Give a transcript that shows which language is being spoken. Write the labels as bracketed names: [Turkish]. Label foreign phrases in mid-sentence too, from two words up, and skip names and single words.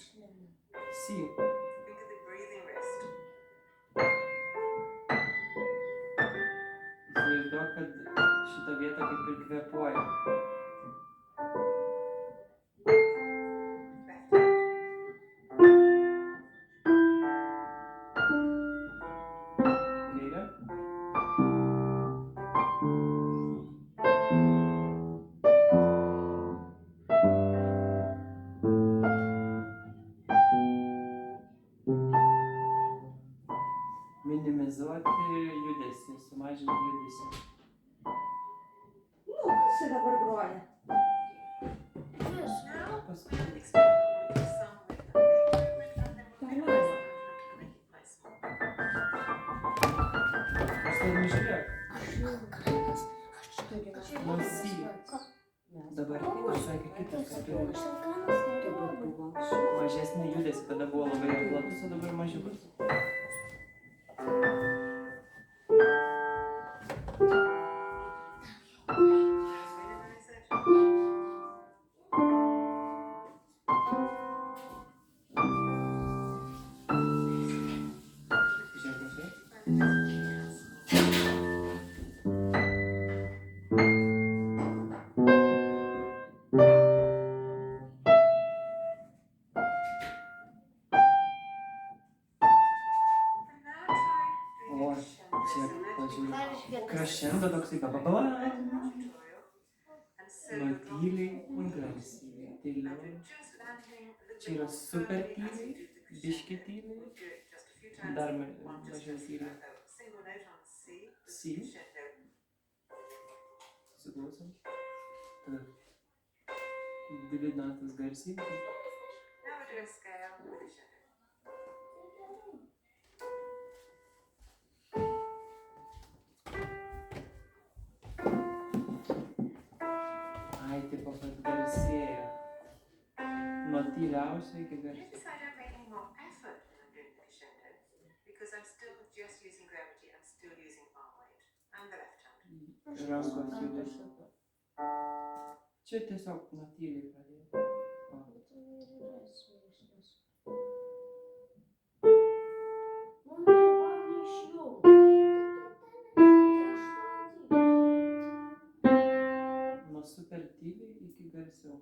[English] C. Think of the breathing wrist. [Lithuanian] Įsivaizduok, kad šita vieta kaip ir kvėpuoja. [English] Left hand. [Lithuanian] Kairė. Minimizuoti judesį, sumažinti judesį. Nu, kas čia dabar groja? [English] Now [Lithuanian] Paskui. [English] we'll experiment with some with the movement and then we'll minimize the movement and make it nice small. [Lithuanian] Aš tai nežiūrėk. Nu, C. Dabar pasakė kitas, kad turi mažesnį judesį, tada buvo labai platus, o dabar mažiukas. [English] Minimize it. [Lithuanian] Ženkliai. [English] And the best way you can small. And now try doing [Lithuanian] O, [English] a crescendo. [Lithuanian] čia [English] So let's [Lithuanian] pažiūrėk. Dar išgirdau. Crescendo toksai bababam. [English] tutorial. And so [Lithuanian] Nuo [English] you're dropping [Lithuanian] tyliai, [English] all the [Lithuanian] garsiai, [English] and [Lithuanian] tyliau. [English] you're just landing a little [Lithuanian] Čia yra [English] bit more [Lithuanian] super [English] firmly as [Lithuanian] tyliai, [English] you do the [Lithuanian] biški [English] crescendo. [Lithuanian] tyliai, [English] We'll do it just a few times. [Lithuanian] dar [English] One just [Lithuanian] mažiau [English] as [Lithuanian] tyliai. [English] a single note on C, the C. crescendo. [Lithuanian] Susiklausom. Tada dvi natas garsiai. [English] Now we'll do a scale with a shadow. [Lithuanian] Ai, tipo, kad garsėja. Nuo tyliausio iki garsiai. [English] Notice I don't make any more effort when I'm doing the crescendo because I'm still just using gravity. I'm still using arm weight and the left hand. [Lithuanian] Rankos judesį. Čia tiesiog nuo tyliai pradėjau. O. Nuo super tyliai iki garsiau.